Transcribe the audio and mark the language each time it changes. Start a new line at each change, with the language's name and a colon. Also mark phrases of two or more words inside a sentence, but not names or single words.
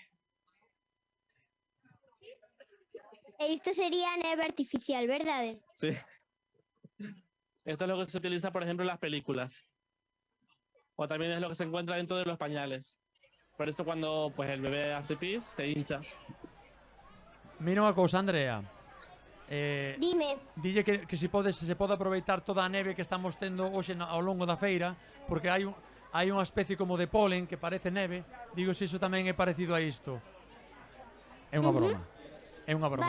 Galician: E isto sería neve artificial, verdade?
Spanish: Sí. Esto es lo que se utiliza, por ejemplo, en las películas. O también es lo que se encuentra dentro de los pañales. Por eso cuando pues, el bebé hace pis, se hincha.
Galician: Mira unha cousa, Andrea. Dime. Dille que se pode aproveitar toda a neve que estamos tendo hoxe ao longo da feira, porque hai unha especie como de polen que parece neve. Digo se iso tamén é parecido a isto. É unha broma. É unha broma,